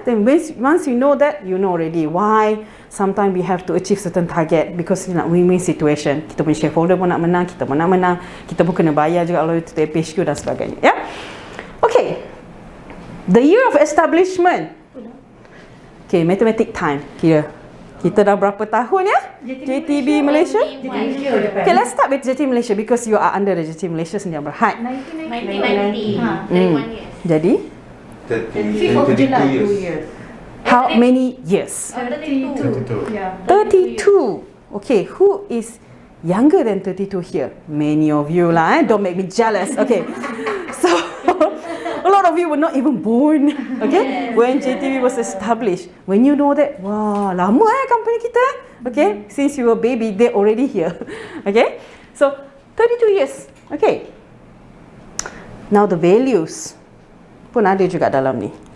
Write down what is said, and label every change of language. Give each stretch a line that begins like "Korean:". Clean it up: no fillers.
English: Then once you know that, you know already why sometimes we have to achieve certain target because nak win-win situation.
Malay: Kita punya shareholder pun nak menang, kita pun nak menang, kita pun kena bayar juga
English: loyalty to PHQ
Malay: dan sebagainya. Yeah? Okay.
English: The year of establishment. Okay, mathematic time.
Malay: Kira kita dah berapa tahun ya?
English: JTB Malaysia? Okay, let's start with JTB Malaysia because you are under the JTB Malaysia sendiri berhad. 1990. 31 years.
Malay: Jadi,
English: 5th of July, 2 years. how many years? 32. Yeah. 32. Okay, who is younger than 32 here? Many of you lah, don't make me jealous. Okay, so a lot of you were not even born, okay, when JTB was established. When you know that, wah,
Malay: lama company kita,
English: okay, since you were baby, they're already here, okay. So 32 years, okay. Now the values
Malay: pun ada juga dalam ni.